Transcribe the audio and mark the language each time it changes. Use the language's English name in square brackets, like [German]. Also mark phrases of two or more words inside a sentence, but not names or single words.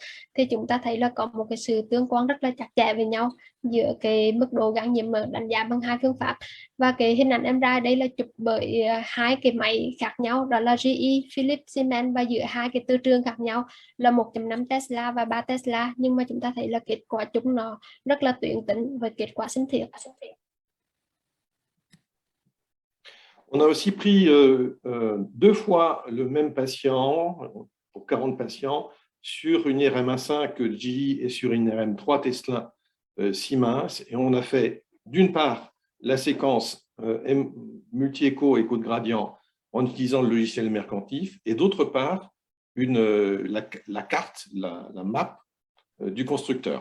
[Vietnamese] Thì chúng ta thấy là có một cái sự tương quan rất là chặt chẽ với nhau giữa cái mức độ gan nhiễm mỡ đánh giá bằng hai phương pháp. Và cái hình ảnh MRI đây là chụp bởi hai cái máy khác nhau, đó là GE, Philips, Siemens, và giữa hai cái tư trường khác nhau là 1.5 Tesla và 3 Tesla, nhưng mà chúng ta thấy là kết quả chúng nó rất là tuyến tính với kết quả sinh thiết. [French] On a aussi pris 2 fois le même patient, pour 40 patients, sur une IRM1.5 GE et sur une IRM3 Tesla Siemens. Et on a fait d'une part la séquence multi-écho, écho de gradient en utilisant le logiciel Mercantif, et d'autre part la carte, la map du constructeur.